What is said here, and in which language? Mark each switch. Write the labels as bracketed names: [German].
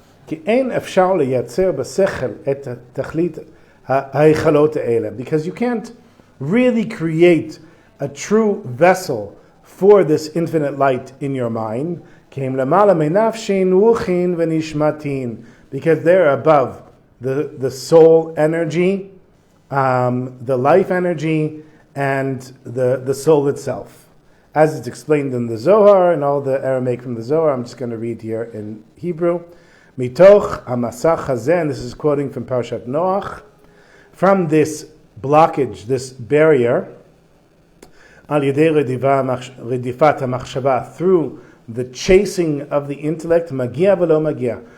[Hebrew] כי אין אפשר לייצר בשכל את תכלית ההיכלות האלה. [English] Because you can't really create a true vessel for this infinite light in your mind. [Hebrew] כי הם למעלה מנפשין רוחין ונשמתין. [English] Because they're above the soul energy, the life energy, and the soul itself. As it's explained in the Zohar and all the Aramaic from the Zohar, I'm just going to read here in Hebrew. [Hebrew] Mitoch hamasach hazeh, [English] and this is quoting from Parashat Noach, from this blockage, this barrier, [Hebrew] al yedei redifat hamachshava, [English] through the chasing of the intellect, [Hebrew] magia velo magia.